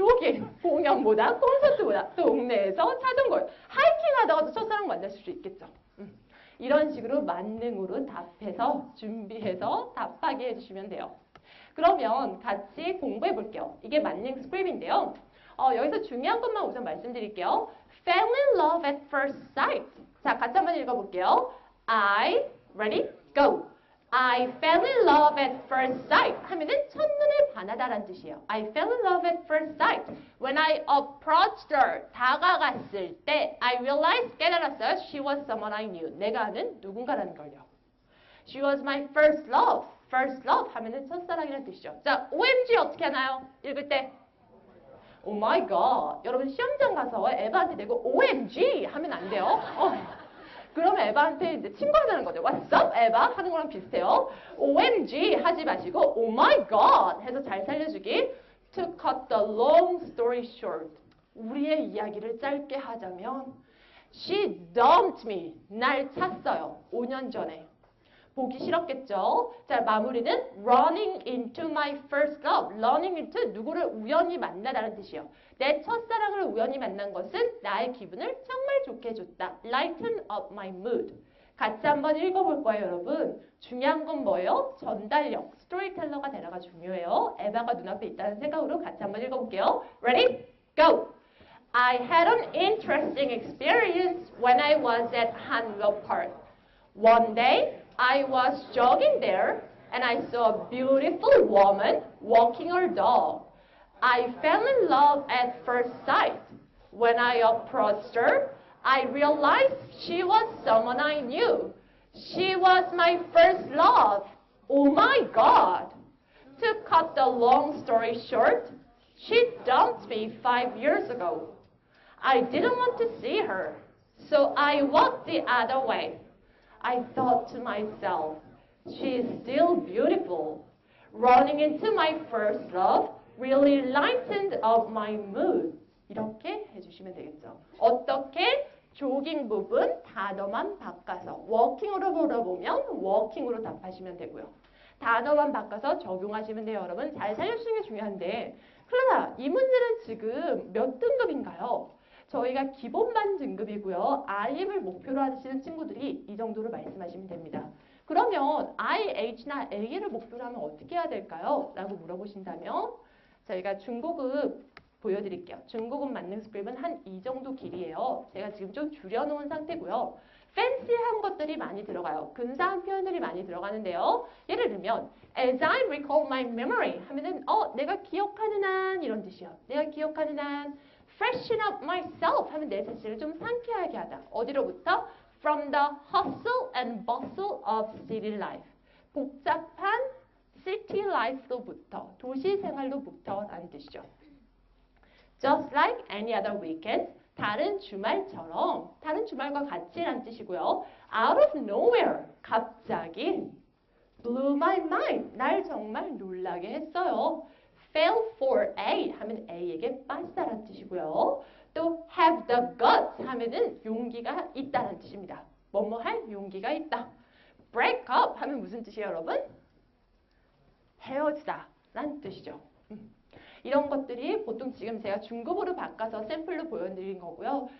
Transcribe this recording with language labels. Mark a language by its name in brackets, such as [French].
[Korean] 조깅, 공연보다, 콘서트보다, 동네에서 자전거, 하이킹하다가도 첫사랑 만날 수 있겠죠. 이런 식으로 만능으로 답해서 준비해서 답하게 해주시면 돼요. 그러면 같이 공부해 볼게요. 이게 만능 스크립인데요. 여기서 중요한 것만 우선 말씀드릴게요. [English] Fell in love at first sight. [Korean] 자, 같이 한번 읽어볼게요. [English] Ready? Go. I fell in love at first sight [Korean] 하면은 첫눈에 반하다라는 뜻이에요. [English] I fell in love at first sight. When I approached her, [Korean] 다가갔을 때 [English] I realized, [Korean] 깨달았어요. [English] She was someone I knew. [Korean] 내가 아는 누군가라는 걸요. [English] She was my first love. First love [Korean] 하면은 첫사랑이라는 뜻이죠. 자, OMG 어떻게 하나요? 읽을 때 [English] Oh my God. [Korean] 여러분 시험장 가서 에바한테 대고 OMG 하면 안 돼요. 그러면 에바한테 이제 친구하자는 거죠. [English] What's up, [Korean] 에바? 하는 거랑 비슷해요. OMG 하지 마시고 [English] Oh my God [Korean] 해서 잘 살려주기. [English] To cut the long story short. [Korean] 우리의 이야기를 짧게 하자면 [English] She dumped me. [Korean] 날 찼어요. 5년 전에. 보기 싫었겠죠. 자, 마무리는 [English] running into my first love. [Korean] running into 누구를 우연히 만나다는 뜻이에요. 내 첫사랑을 우연히 만난 것은 나의 기분을 정말 좋게 해줬다. [English] lighten up my mood. [Korean] 같이 한번 읽어볼 거예요, 여러분. 중요한 건 뭐예요? 전달력, 스토리텔러가 되나가 중요해요. 에바가 눈앞에 있다는 생각으로 같이 한번 읽어볼게요. [English] Ready? Go! I had an interesting experience when I was at Hanwell Park. One day, I was jogging there and I saw a beautiful woman walking her dog. I fell in love at first sight. When I approached her, I realized she was someone I knew. She was my first love. Oh my God! To cut the long story short, she dumped me 5 years ago. I didn't want to see her, so I walked the other way. I thought to myself, she is still beautiful. Running into my first love really lightened up my mood. [Korean] 이렇게 해주시면 되겠죠. 어떻게? 조깅 부분 단어만 바꿔서 워킹으로 물어보면 워킹으로 답하시면 되고요. 단어만 바꿔서 적용하시면 돼요, 여러분. 잘 살려주는 게 중요한데. 그러나 이 문제는 지금 몇 등급인가요? 저희가 기본반 등급이고요. IM을 목표로 하시는 친구들이 이 정도로 말씀하시면 됩니다. 그러면 I, H나 A를 목표로 하면 어떻게 해야 될까요? 라고 물어보신다면 저희가 중고급 보여드릴게요. 중고급 만능 스크립은 한 이 정도 길이에요. 제가 지금 좀 줄여놓은 상태고요. 팬시한 것들이 많이 들어가요. 근사한 표현들이 많이 들어가는데요. 예를 들면 [English] As I recall my memory [Korean] 하면은 내가 기억하는 한 이런 뜻이요. 내가 기억하는 한 [English] freshen up myself [Korean] 하면 내 자신을 좀 상쾌하게 하다. 어디로부터? [English] From the hustle and bustle of city life. [Korean] 복잡한 city life로부터, 도시 생활로부터 라는 뜻이죠. [English] Just like any other weekend, [Korean] 다른 주말처럼, 다른 주말과 같이란 뜻이고요. [English] Out of nowhere, [Korean] 갑자기 [English] blew my mind, [Korean] 날 정말 놀라게 했어요. [English] Fell for A [Korean] 하면 A에게 빠지다란 뜻이고요. 또 [English] have the guts [Korean] 하면은 용기가 있다는 뜻입니다. 뭐뭐 할 용기가 있다. [English] break up [Korean] 하면 무슨 뜻이에요, 여러분? 헤어지다 라는 뜻이죠. 이런 것들이 보통 지금 제가 중급으로 바꿔서 샘플로 보여드린 거고요.